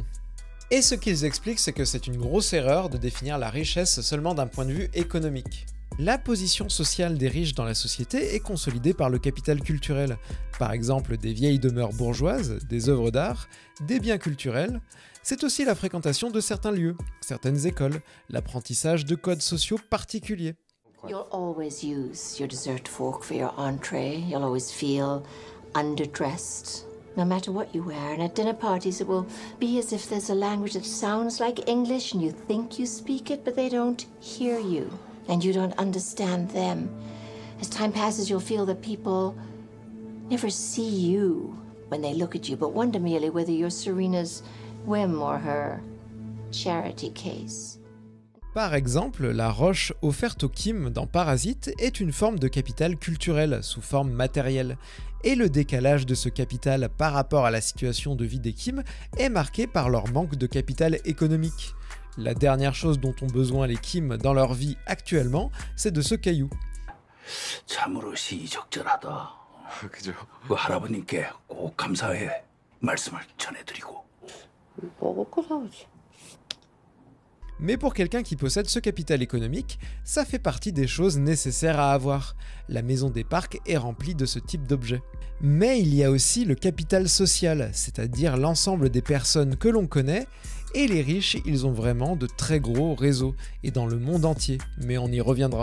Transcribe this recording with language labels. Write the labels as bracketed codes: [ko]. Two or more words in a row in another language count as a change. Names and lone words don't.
[fr] Et ce qu'ils expliquent, c'est que c'est une grosse erreur de définir la richesse seulement d'un point de vue économique. La position sociale des riches dans la société est consolidée par le capital culturel, par exemple des vieilles demeures bourgeoises, des œuvres d'art, des biens culturels. C'est aussi la fréquentation de certains lieux, certaines écoles, l'apprentissage de codes sociaux particuliers. [en] You'll always use your dessert fork for your entree. You'll always feel underdressed, no matter what you wear. And at dinner parties, it will be as if there's a language that sounds like English and you think you speak it, but they don't hear you. And you don't understand them. As time passes, you'll feel that people never see you when they look at you, but wonder merely whether you're Serena's whim or her charity case. [fr] Par exemple, la roche offerte aux Kim dans Parasite est une forme de capital culturel sous forme matérielle, et le décalage de ce capital par rapport à la situation de vie des Kim est marqué par leur manque de capital économique. La dernière chose dont ont besoin les Kim dans leur vie actuellement, c'est de ce caillou. [ko] 참으로 시의적절하다. 그죠? 그 할아버님께 꼭 감사의 말씀을 전해드리고. 먹을 거 사오지. [fr] Mais pour quelqu'un qui possède ce capital économique, ça fait partie des choses nécessaires à avoir. La maison des parcs est remplie de ce type d'objets. Mais il y a aussi le capital social, c'est-à-dire l'ensemble des personnes que l'on connaît, et les riches, ils ont vraiment de très gros réseaux, et dans le monde entier, mais on y reviendra.